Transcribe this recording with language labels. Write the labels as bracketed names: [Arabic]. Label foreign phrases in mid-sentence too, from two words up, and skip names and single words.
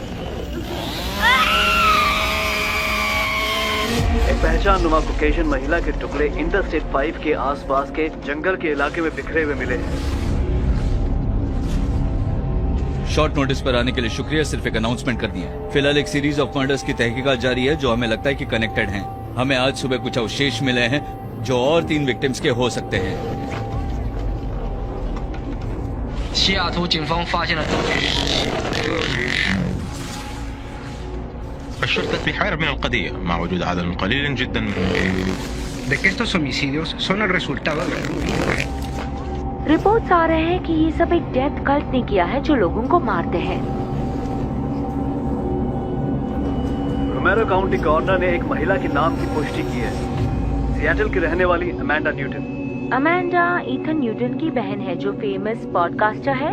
[Hindi] एक पहचाननुमा कॉकेशियन महिला के टुकड़े इंटरस्टेट 5 के आसपास के जंगल के इलाके में बिखरे हुए मिले हैं। शॉर्ट नोटिस पर आने के लिए शुक्रिया, सिर्फ एक अनाउंसमेंट करनी है। फिलहाल एक [English] series of murders [Hindi] की तहकीकात जारी है जो हमें लगता है कि कनेक्टेड हैं। हमें आज सुबह कुछ अवशेष मिले हैं जो और 3 विक्टिम्स के हो सकते हैं। [Chinese] 西雅图警方发现了证据。 [Arabic] الشرطة بحيرة من القضية مع وجود عدد قليل جدا [Spanish] De que estos homicidios son el resultado de... [Hindi] रिपोर्ट्स आ रहे हैं कि ये सब एक [English] death cult [Hindi] ने किया है जो लोगों को मारते हैं। रोमेरो काउंटी कॉर्नर ने एक महिला के नाम की पुष्टि की है, सिएटल की रहने वाली अमेंडा न्यूटन। अमेंडा ईथन न्यूटन की बहन है जो [English] famous podcaster [Hindi] है।